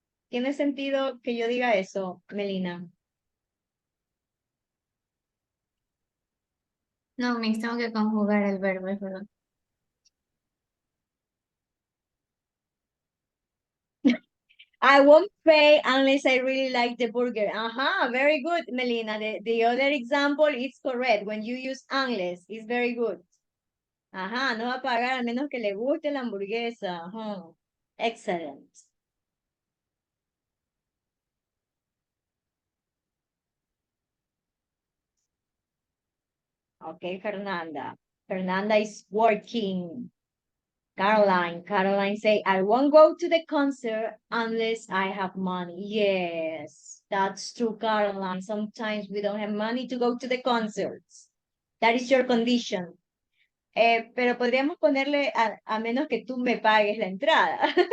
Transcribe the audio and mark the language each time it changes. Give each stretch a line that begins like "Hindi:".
Spanish: ¿Tiene sentido que yo diga eso, Melina? No, me tengo que conjugar el verbo, es verdad.
English: I won't pay unless I really like the burger. Very good, Melina. The other example is correct. When you use unless, it's very good.
Spanish: No va a pagar a menos que le guste la hamburguesa.
English: Excellent. Okay, Fernanda. Fernanda is working. Caroline say, I won't go to the concert unless I have money. Yes, that's true, Caroline. Sometimes we don't have money to go to the concerts. That is your condition.
Spanish: Pero podríamos ponerle a menos que tú me pagues la entrada.